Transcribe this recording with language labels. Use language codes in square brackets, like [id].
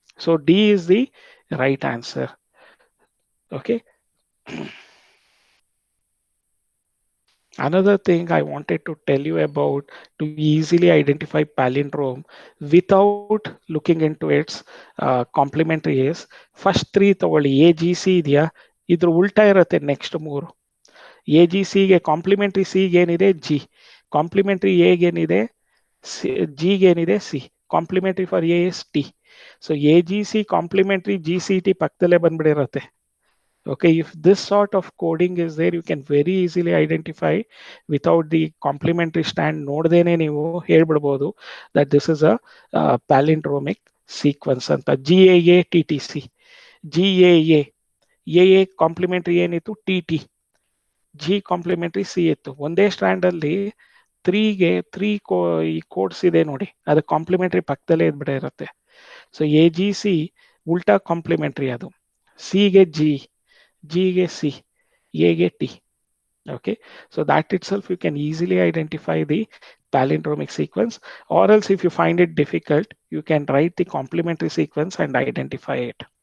[en] So D is the right answer. Okay. Another thing I wanted to tell you about to easily identify palindrome without looking into its complementary is, first 3 [kn] ತಗೊಳ್ಳಿ. AGC ಇದೆಯಾ, ಇದ್ರ ಉಲ್ಟಾ ಇರುತ್ತೆ next 3. AGCಗೆ complementary ಸಿಗೆ ಏನಿದೆ G, complementary ಎಗೆ ಏನಿದೆ Gಗೆ ಏನಿದೆ C, [en] Complementary for A is T. [kn] So AGC complementary GCT ಪಕ್ಕದಲ್ಲೇ ಬಂದ್ಬಿಡಿರುತ್ತೆ. [en] Okay, if this sort of coding is there, you can very easily identify without the complementary stand [kn] ನೋಡ್ದೇನೆ ನೀವು ಹೇಳ್ಬಿಡ್ಬೋದು [en] that this is a palindromic sequence [kn] ಅಂತ. GAA TTC, GAA, AA complementary ಏನಿತ್ತು TT, G complementary C ಇತ್ತು. ಒಂದೇ stand ಅಲ್ಲಿ 3 ಈ codes ಇದೆ ನೋಡಿ, ಅದು ಕಾಂಪ್ಲಿಮೆಂಟರಿ ಪಕ್ಕದಲ್ಲೇ ಇರುತ್ತೆ. ಸೊ AGC ಉಲ್ಟಾ ಕಾಂಪ್ಲಿಮೆಂಟರಿ, ಅದು Cಗೆ G, Gಗೆ C, Aಗೆ T. [en] Okay, so that itself you can easily identify the palindromic sequence, or else if you find it difficult, you can write the complementary sequence and identify it.